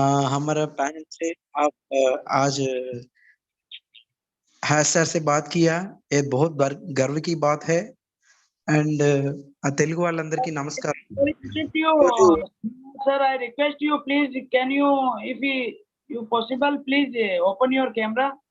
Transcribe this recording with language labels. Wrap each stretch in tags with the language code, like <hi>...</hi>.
<hi>हमारा पैनल से आप आज हैश सर से बात किया, ये बहुत गर्व की बात है।</hi> <te>एंड తెలుగు వాళ్ళందరికీ నమస్కారం।</te> <en>Sir, I request you, please, can you, if you possible, please open your camera.</en>